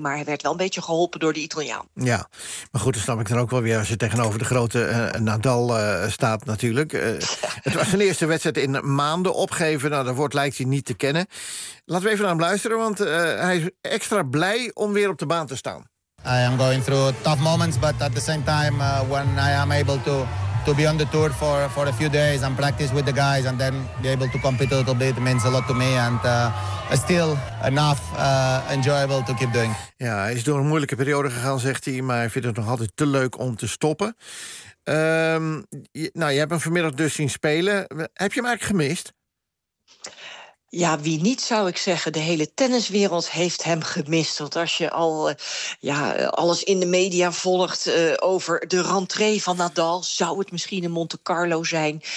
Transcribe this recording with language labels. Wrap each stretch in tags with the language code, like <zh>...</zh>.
<nl>Maar hij werd wel een beetje geholpen door de Italiaan. Ja, maar goed, snap ik dan ook wel weer als je tegenover de grote Nadal staat natuurlijk. Het was zijn eerste wedstrijd in maanden opgeven. Nou, dat woord lijkt hij niet te kennen. Laten we even naar hem luisteren, want hij is extra blij om weer op de baan te staan.</nl> <en>I am going through tough moments, but at the same time when I am able to be on the tour for a few days and practice with the guys and then be able to compete a little bit, it means a lot to me and still enough enjoyable to keep doing.</en> <nl>Ja, hij is door een moeilijke periode gegaan, zegt hij, maar hij vindt het nog altijd te leuk om te stoppen. Je hebt hem vanmiddag dus zien spelen. Heb je hem eigenlijk gemist? Ja, wie niet, zou ik zeggen. De hele tenniswereld heeft hem gemist. Want als je al alles in de media volgt over de rentree van Nadal, zou het misschien in Monte Carlo zijn.</nl>